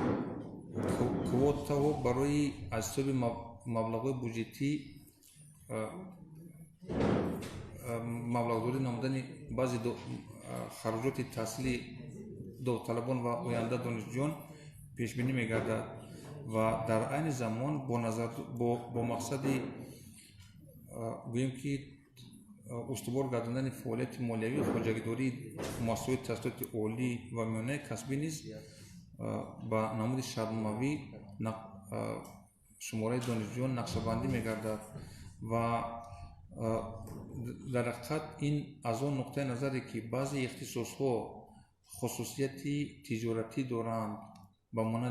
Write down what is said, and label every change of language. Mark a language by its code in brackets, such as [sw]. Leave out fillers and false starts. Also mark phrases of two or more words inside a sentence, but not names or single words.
[tg] کوتا برای از حساب مبلغ‌های بودجتی مبلغ‌داری نمودن بعضی خراجات تحصیلی داوطلبان و آینده دانشجویان پیش بینی می‌گردد و در عین زمان با مقصد گویم که устувор гардондани фаъолияти молиявӣ хоҷагидории муассисаҳои таҳсилоти олӣ ва миёнаи касбӣ низ ба намуди шаръномавӣ шумораи донишҷӯён нақшабандӣ мегардад ва дар ҳақиқат ин аз он нуқтаи назаре ки баъзе ихтисосҳо хусусияти тиҷоратӣ доранд ба монанди